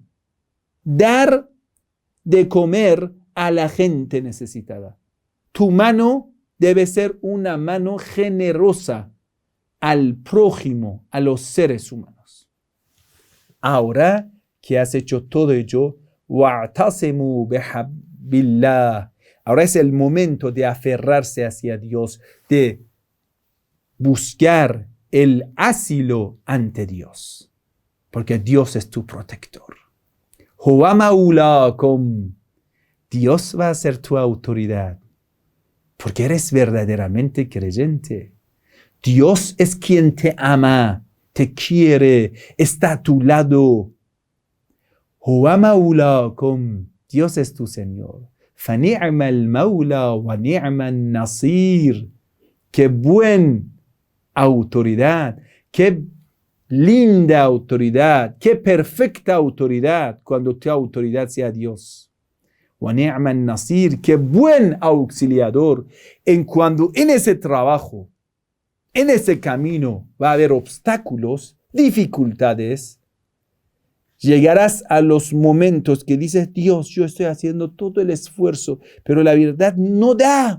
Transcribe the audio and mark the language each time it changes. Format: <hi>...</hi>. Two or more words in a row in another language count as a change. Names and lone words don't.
<es>Dar de comer a la gente necesitada. Tu mano debe ser una mano generosa al prójimo, a los seres humanos. Ahora que has hecho todo ello,</es> <ar>وَاعْتَصِمُوا بِحَبِّ اللَّهِ.</ar> <es>Ahora es el momento de aferrarse hacia Dios, de buscar el asilo ante Dios, porque Dios es tu protector.</es> <ar>هُوَ مَوْلَاكُمْ.</ar> <es>Dios va a ser tu autoridad, porque eres verdaderamente creyente. Dios es quien te ama, te quiere, está a tu lado.</es> <ar>هُوَ مَوْلَاكُمْ.</ar> <es>Dios es tu Señor.</es> <ar>فَنِعْمَ الْمَوْلَى وَنِعْمَ النَّصِيرُ.</ar> <es>Qué buen autoridad, qué linda autoridad, qué perfecta autoridad cuando tu autoridad sea Dios.</es> <ar>وَنِعْمَ النَّصِيرُ.</ar> <es>Qué buen auxiliador cuando en ese trabajo, en ese camino va a haber obstáculos, dificultades, llegarás a los momentos que dices, Dios, yo estoy haciendo todo el esfuerzo, pero la verdad no da.</es>